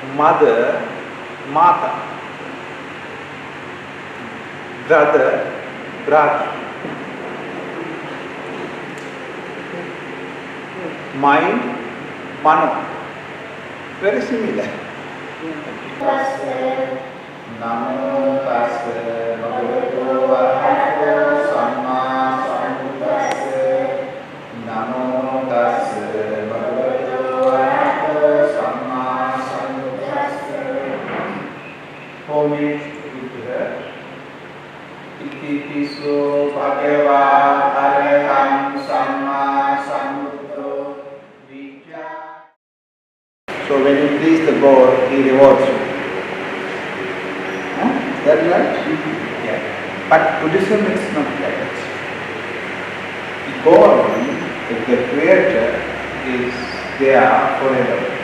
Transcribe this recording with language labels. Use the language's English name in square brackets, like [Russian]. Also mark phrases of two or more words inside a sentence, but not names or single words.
[English] Mother, Mata, brother, brother. Mind, mano. Very similar. [Pali] Namo tassa bhagavato arahato samma sambuddhassa. Namo tassa bhagavato arahato samma sambuddhassa. [English] Homage to her. [Pali] Iti piso bhagava araham samma sambuddho vidya. [English] So when you please the God, He rewards you. Is that right? Yeah. But Buddhism is not like that. God, the Creator, is there forever.